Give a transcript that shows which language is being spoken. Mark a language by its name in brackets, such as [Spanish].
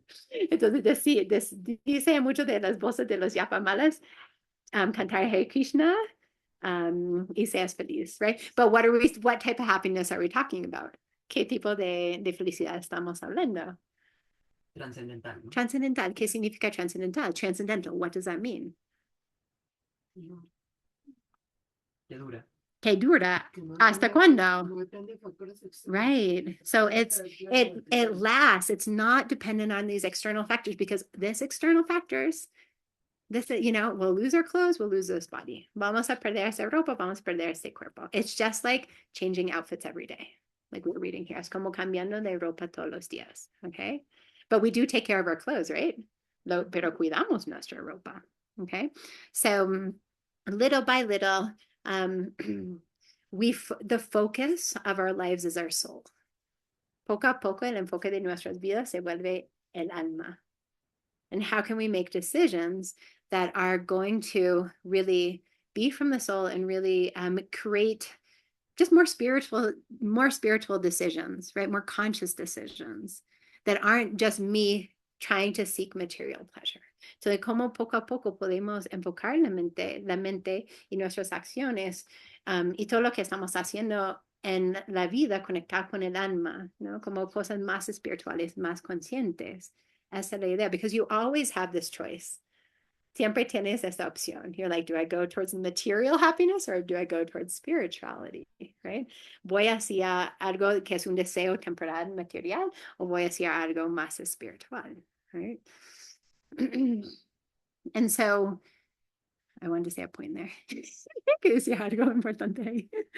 [Spanish] Entonces, dice mucho de las voces de los yapamalas, cantar Hare Krishna, y seas feliz, right? [English] But what type of happiness are we talking about? [Spanish] ¿Qué tipo de felicidad estamos hablando? Trascendental, ¿no? [English] Transcendental. [Spanish] ¿Qué significa transcendental? [English] Transcendental. What does that mean? [Spanish] Que dura. Que dura. ¿Hasta cuándo? Right. [English] So it lasts. It's not dependent on these external factors because this external factors, we'll lose our clothes, we'll lose this body. [Spanish] Vamos a perder esa ropa, vamos a perder este cuerpo. [English] It's just like changing outfits every day. Like we're reading here. [Spanish] Es como cambiando de ropa todos los días. [English] Okay. But we do take care of our clothes, right? [Spanish] Pero cuidamos nuestra ropa. [English] Okay. So little by little, the focus of our lives is our soul. [Spanish] Poco a poco, el enfoque de nuestras vidas se vuelve el alma. [English] And how can we make decisions that are going to really be from the soul and really create just more spiritual decisions, right? More conscious decisions that aren't just me trying to seek material pleasure. [Spanish] So de cómo poco a poco podemos enfocar la mente y nuestras acciones y todo lo que estamos haciendo en la vida conectar con el alma, ¿no? Como cosas más espirituales, más conscientes. Esa es la idea, [English] because you always have this choice. [Spanish] Siempre tienes esa opción. [English] You're like, do I go towards material happiness or do I go towards spirituality, right? [Spanish] Voy hacia algo que es un deseo temporal material o voy hacia algo más espiritual, right? [English] And so I wanted to say a point there. [Spanish] Que decía algo importante ahí.